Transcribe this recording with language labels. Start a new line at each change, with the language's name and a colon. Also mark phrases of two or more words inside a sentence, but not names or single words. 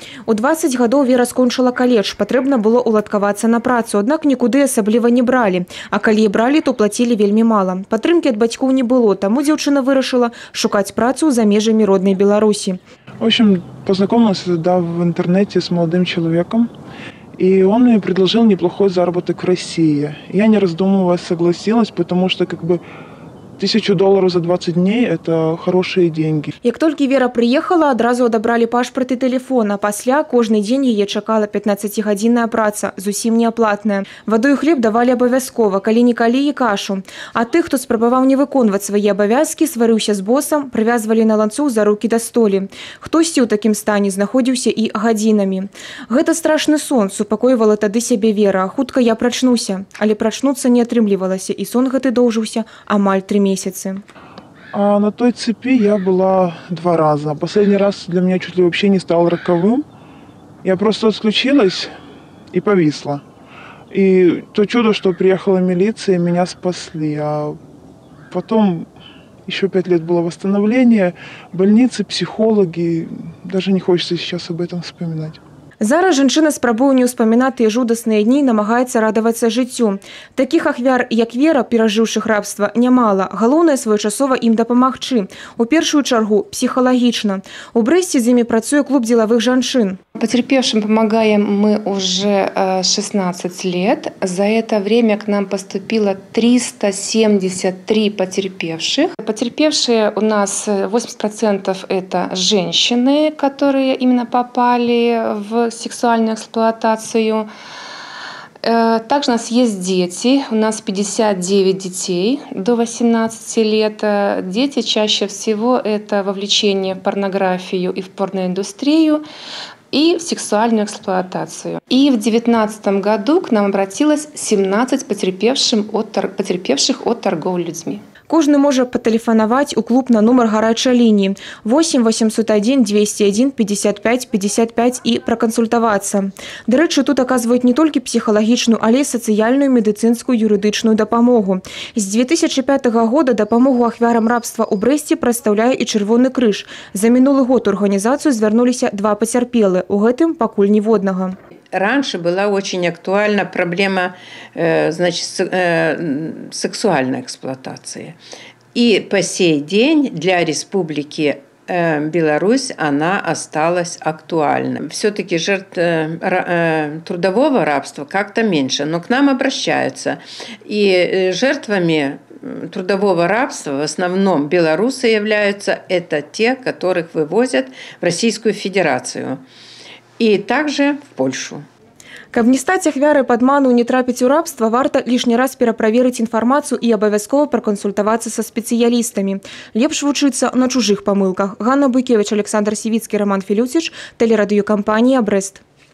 Belarusian: У 20 гадоў Вера скончыла каледж, патрэбна было уладкавацца на працу, аднак нікуды асабліва не бралі. А калі і бралі, то плацілі вельмі мала. Падтрымкі ад бацькоў не было, таму дзяўчына вырашыла шукаць працу за межамі роднай Беларусі.
Russian: В общем, познакомилась тогда в интернете с молодым человеком, и он мне предложил неплохой заработок в России. Я, не раздумывая, согласилась, потому что $1000 за 20 дней – это хорошие деньги.
Belarusian: Як толькі Вера прыехала, адразу адабралі пашпарт і тэлефон, а пасля кожны дзень яе чакала 15-гадзінная праца, зусім неаплатная. Ваду і хлеб давалі абавязкова, калі-нікалі і кашу. А тых, хто спрабаваў не выконваць свае абавязкі, сварыўся з босам, прывязвалі на ланцуг за рукі да столі. Хтосьці ў такім стане знаходзіўся і гадзінамі. Гэта страшны сон, супакойвала тады сябе Вера. Хутка я прачнуся, але прачнуцца не атрымлівалася, і сон гэты доўжыўся амаль 3 месяцы.
Russian: А на той цепи я была 2 раза. Последний раз для меня чуть ли вообще не стал роковым. Я просто отключилась и повисла. И то чудо, что приехала милиция, меня спасли. А потом еще 5 лет было восстановление, больницы, психологи. Даже не хочется сейчас об этом вспоминать.
Belarusian: Зараз жанчына спрабуе не ўспамінаць тыя жудасныя дні, намагаецца радавацца жыццю. Такіх ахвяр, як Вера, перажыўшых рабства, нямала. Галоўнае своечасова ім дапамагчы. У першую чаргу псіхалагічна. У Брэсце з імі працуе клуб дзелавых жанчын.
Russian: Потерпевшим помогаем мы уже 16 лет. За это время к нам поступило 373 потерпевших. Потерпевшие у нас 80% это женщины, которые именно попали в сексуальную эксплуатацию. Также у нас есть дети. У нас 59 детей до 18 лет. Дети чаще всего это вовлечение в порнографию и в порноиндустрию, и в сексуальную эксплуатацию. И в 2019 году к нам обратилось 17 потерпевших от торговли людьми.
Belarusian: Кожны можа патэлефанаваць у клуб на нумар гарачай лініі 8 801 201 55 55 і пракансультавацца. Дарэчы, тут аказваюць не толькі псіхалагічную, але і сацыяльную, медыцынскую, юрыдычную дапамогу. З 2005 года дапамогу ахвярам рабства ў Брэсце прадстаўляе і Чырвоны крыж. За минулы год у арганізацыю звярнуліся 2 пацярпелы, у гэтым пакуль ніводнага.
Russian: Раньше была очень актуальна проблема сексуальной эксплуатации. И по сей день для Республики Беларусь она осталась актуальной. Все-таки жертв трудового рабства как-то меньше, но к нам обращаются. И жертвами трудового рабства в основном белорусы являются это те, которых вывозят в Российскую Федерацию. И также в Польшу.
Belarusian: Каб не стаць ахвярай падману, не трапіць у рабства, варта лішні раз пераправерыць інфармацыю і абавязкова пракансультавацца са спецыялістамі. Лепш вучыцца на чужых памылках. Ганна Буйкевіч, Александр Сівіцкі, Роман Філюціч, тэлерадыёкампанія «Брэст».